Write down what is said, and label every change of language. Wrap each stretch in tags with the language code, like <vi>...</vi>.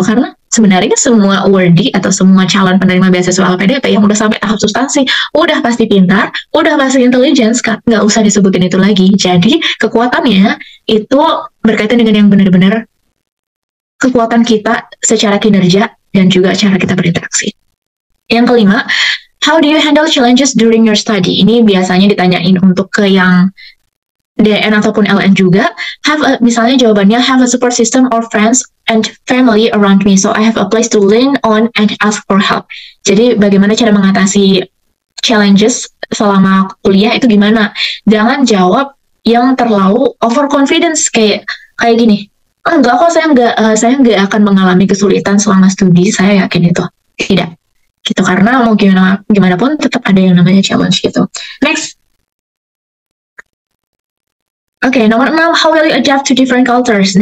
<id>Karena sebenarnya semua awardee atau semua calon penerima beasiswa LPDP yang udah sampai tahap substansi, udah pasti pintar, udah pasti intelligence, nggak usah disebutin itu lagi. Jadi, kekuatannya itu berkaitan dengan yang benar-benar kekuatan kita secara kinerja dan juga cara kita berinteraksi. Yang kelima,</id> <en>how do you handle challenges during your study?</en> <id>Ini biasanya ditanyain untuk ke yang DN ataupun LN juga. Misalnya jawabannya,</id> <en>have a support system or friends and family around me, so I have a place to lean on and ask for help.</en> <id>Jadi bagaimana cara mengatasi challenges selama kuliah itu gimana? Jangan jawab yang terlalu overconfidence kayak gini. Enggak kok, saya nggak akan mengalami kesulitan selama studi, saya yakin itu. Tidak. Gitu, karena mau gimana pun tetap ada yang namanya challenge gitu.</id> <en>Next.</en> <id>Oke, nomor 6,</id> <en>how will you adapt to different cultures?</en>